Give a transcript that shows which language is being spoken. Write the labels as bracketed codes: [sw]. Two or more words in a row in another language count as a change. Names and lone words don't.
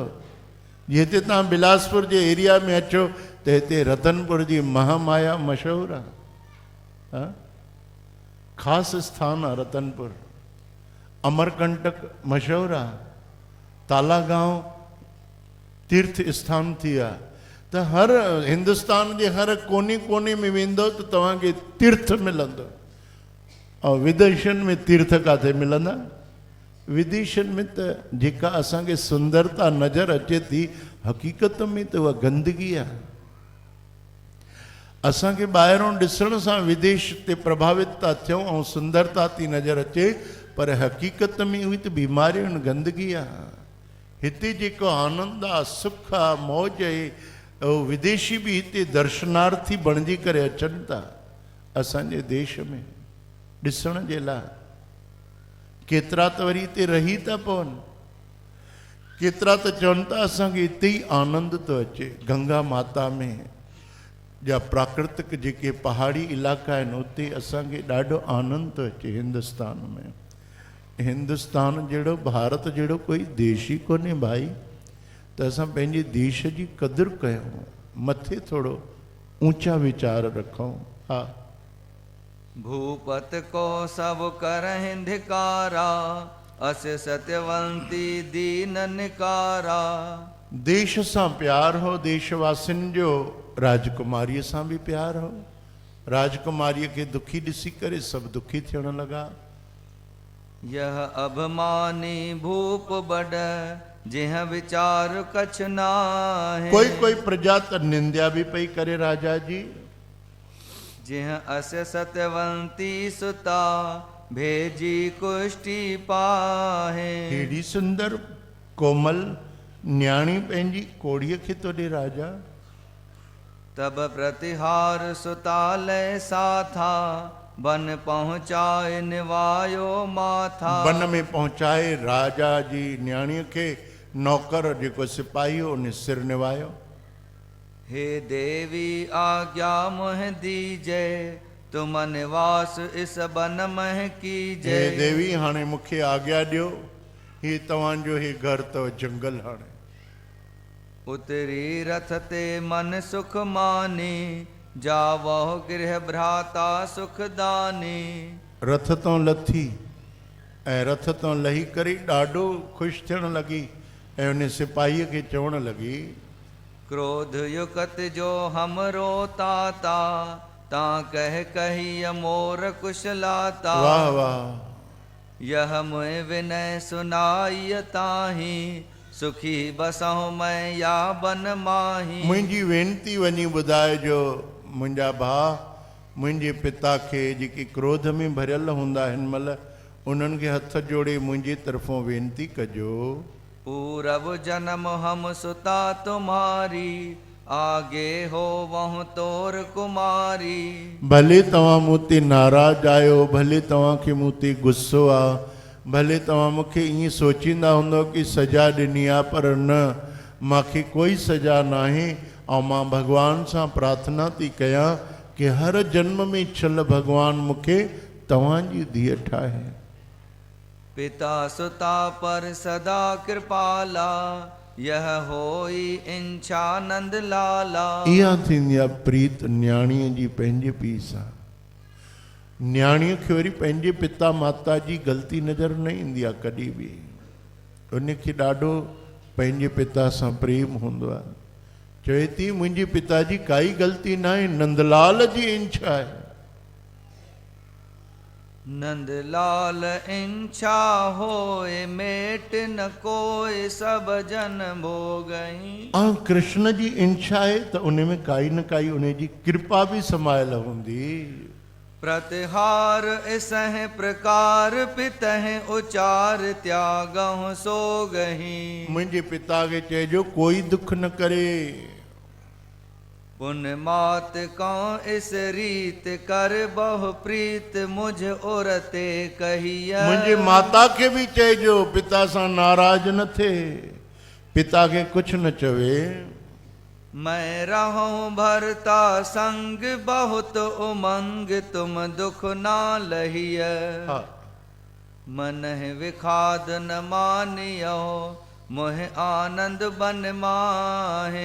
[sd] जिते तव्हां बिलासपुर जे एरिया में अचो त हिते रतनपुर जी महामाया मशहूरु आहे, ख़ासि स्थान आहे रतनपुर। अमरकंटक मशहूरु आहे, तालागांव तीर्थ स्थान थी विया। त हर हिंदुस्तान जे हर कोने कोने में वेंदो त तव्हांखे तीर्थ मिलंदो। और विदेशनि में तीर्थ काथे मिलंदा? विदेशनि में त जेका असांखे सुंदरता नज़र अचे थी, हक़ीक़त में त उहा गंदगी आहे। असांखे ॿाहिरों ॾिसण सां विदेश ते प्रभावित था थियूं ऐं सुंदरता थी नज़र अचे, पर हक़ीक़त में उहे त बीमारियूं आहिनि, गंदगी आहे। हिते जेको आनंद आहे, सुख आहे, मौज आहे, विदेशी बि हिते दर्शनार्थी बणिजी करे अचनि था असांजे देश में ॾिसण जे लाइ। केतिरा त वरी हिते रही था पवनि, केतिरा त चवनि था असांखे हिते ई आनंद थो अचे। गंगा माता में जा प्राकृतिक जेके पहाड़ी इलाइक़ा आहिनि, उते असांखे ॾाढो आनंद थो अचे। हिंदुस्तान में, हिंदुस्तान जहिड़ो, भारत जहिड़ो कोई देश ई कोन्हे भाई। त असां पंहिंजे देश जी क़दुरु कयूं, मथे थोरो ऊंचा वीचार रखूं। हा, [awa] भूपत को सब करहिं धिकारा, अस सत्यवंती दीन निकारा। [sd] देश सां प्यार हो, देशवासियुनि जो राजकुमारीअ सां बि प्यार हो। राजकुमारीअ खे दुखी ॾिसी करे सभु दुखी थियण लॻा। [awa] यह अभिमानी भूप बड़, जिह विचार कछ नाहे। [sd] कोई प्रजा त निंदा बि पई करे राजा जी। [awa] जिह अस सत्यवंती सुता, भेजी कुष्टि पाहे। [sd] हेड़ी सुंदर कोमल न्याणी पंहिंजी कोड़ीअ खे तो ॾे राजा। [awa] तब प्रतिहार सुतालय साथा, बन पहुँचाए निवायो माथा। [sd] वन में पहुंचाए राजा जी न्याणीअ खे, नौकर जेको सिपाही हो उन सिर निवायो। [awa] हे देवी आज्ञा मुह दीजे, तुम निवास इस बन मह कीजे। [sd] हे देवी हाणे मूंखे आज्ञा ॾियो, ही तव्हांजो ही घर अथव जंगल। हाणे [awa] उतरी रथ ते मन सुख मानी, जावह गृह भ्राता सुखदानी। [sd] रथ तो लथी ऐं रथ तो लही करे ॾाढो ख़ुशि थियण लॻी ऐं उन सिपाहीअ खे चवण लॻी, [awa] क्रोध युकत जो हमरो ताता, ता कह कही मोर कुशलाता। [sd] वाह वाह, [awa] यह मुझ विनय सुनाई ताही, सुखी बसहु मैं या बन माही। [sd] मुंहिंजी वेनती वञी ॿुधाइजो मुंहिंजा भाउ, मुंहिंजे पिता खे जेके क्रोध में भरियल हूंदा हिन महिल, उन्हनि खे हथ जोड़े मुंहिंजे तरफ़ों वेनती कजो। [awa] पूरब जन्म हम सुता तुम्हारी, आगे हो वहु तोर कुमारी। [sd] भले तव्हां मूं ते नाराज़ आहियो, भले तव्हांखे मूं ते गुस्सो आहे, भले तव्हां मूंखे ईअं सोचींदा हूंदव कि सज़ा ॾिनी आहे, पर न, मूंखे कोई सज़ा नाहे। ऐं मां भॻवान सां प्रार्थना थी कयां कि हर जन्म में छल भॻवान मूंखे तव्हांजी धीअ ठाहे। [awa] पिता सुता पर सदा कृपाला, यह होई इंछा नंद लाला। [sd] इहा थींदी आहे प्रीत न्याणीअ जी पंहिंजे पीउ सां। न्याणीअ खे वरी पंहिंजे पिता माता जी ग़लती नज़र न ईंदी आहे कॾहिं बि। उनखे ॾाढो पंहिंजे पिता सां प्रेम हूंदो आहे। चवे थी मुंहिंजे पिता जी काई ग़लती न आहे, नंदलाल जी इंछा आहे। [awa] नंदलाल इंछा होए, मेट न कोई सब जन भोगई। [sd] ऐं कृष्ण जी इंछा आहे त उन में काई न काई उन जी कृपा बि समायल हूंदी। [awa] प्रतिहार इसह प्रकार पितह उचार, त्यागहु सो गही। [sd] मुंहिंजे पिता खे चइजो कोई दुख न करे। [awa] पुन मात कौ इस रीत, कर बहु प्रीत मुझ उरते कहिया। [sd] मुंहिंजे माता खे बि चइजो पिता सां नाराज़ न थिए, पिता खे कुझु न चवे। [awa] मैं रहूं भरता संग, बहुत उमंग तुम दुख ना लहिय। [sd] हा। [awa] मन विखाद न मानियो, मोह आनंद बन माहे।